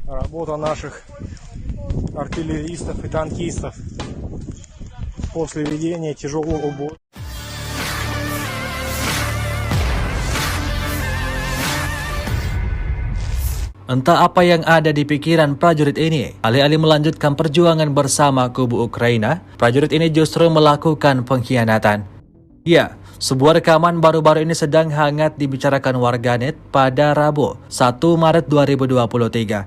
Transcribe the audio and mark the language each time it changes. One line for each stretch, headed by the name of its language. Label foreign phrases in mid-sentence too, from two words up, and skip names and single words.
Russian: работа наших артиллеристов и танкистов после ведения тяжелого боя.
Indonesian: Entah apa yang ada di pikiran prajurit ini, alih-alih melanjutkan perjuangan bersama kubu Ukraina, prajurit ini justru melakukan pengkhianatan. Ya, sebuah rekaman baru-baru ini sedang hangat dibicarakan warganet pada Rabu, 1 Maret 2023.